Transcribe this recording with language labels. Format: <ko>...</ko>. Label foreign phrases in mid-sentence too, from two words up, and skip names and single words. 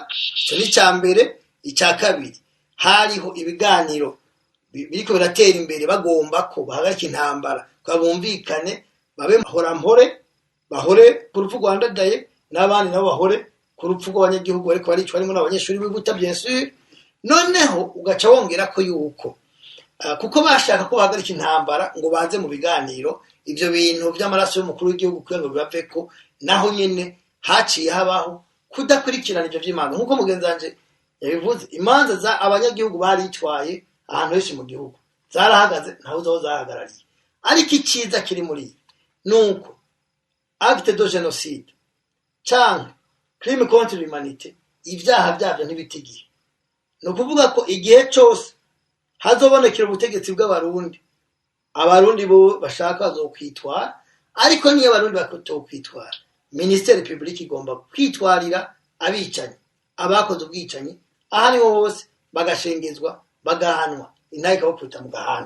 <rn>Ico ni cambere. Icya kabiri, hariho ibiganiro biriko biratera imbere, bagomba ko bahagarika intambara, bumvikane, babe bahore ku rupfu rwa Ndadaye, n'abandi nabo bahore ku rupfu rw'abanyagihugu bariko baricwa harimo n'abanyeshuri b'Ibuta</rn> <fr>bien sûr.</fr> <rn>Noneho ugaca wongera ko yuko kuko bashaka ko bahagarika intambara ngo baze mu biganiro, ivyo bintu vy'amaraso y'umukuru w'igihugu kugira ngo bibaveko, naho nyene haciye habaho kudakurikirana ivyo vy'imanza. Nkuko mugenzi wanje yabivuze, imanza za abanyagihugu baritwaye ahantu henshi mu gihugu zarahagaze, ntaho zo zahagarariye. Ariko iciza kiri muri nuko</rn> <fr>acte de génocide</fr> <rn>canke</rn> <fr>crime contre l'humanité,</fr> <rn>ivyaha byavyo ntibitigiye. No kuvuga ko igihe cyose hazobonekera ubutegetsi bw'abarundi, abarundi bo bashaka bazokwitwara, ariko niyo abarundi bakotokwitwara,</rn> <fr>ministère public</fr> <rn>igomba kwitwarira abicanyi, abakoze ubwicanyi aha niho hose, bagashengezwa, bagahanwa, intahe ikabakubita mu gahanga.</rn>